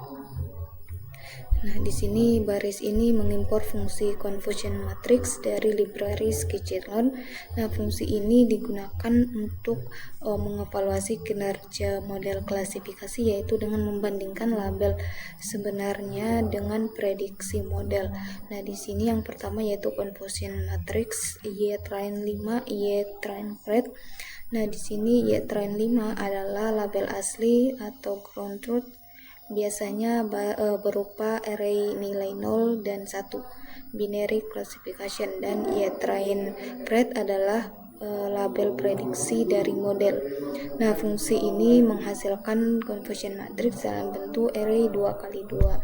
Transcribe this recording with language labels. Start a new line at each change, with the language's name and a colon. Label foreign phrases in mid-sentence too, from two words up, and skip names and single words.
Indonesian: Di sini baris ini mengimpor fungsi
English: confusion matrix
Indonesian: dari library Scikit-learn. Fungsi ini digunakan untuk mengevaluasi kinerja model klasifikasi, yaitu dengan membandingkan label sebenarnya dengan prediksi model. Di sini yang pertama yaitu
English: confusion matrix
Indonesian: Y train 5 Y train pred. Di sini Y train 5 adalah label asli atau
English: ground truth,
Indonesian: biasanya berupa array nilai 0 dan 1
English: binary classification,
Indonesian: dan Y train pred adalah label prediksi dari model. Fungsi ini menghasilkan
English: confusion matrix
Indonesian: dalam bentuk array 2x2.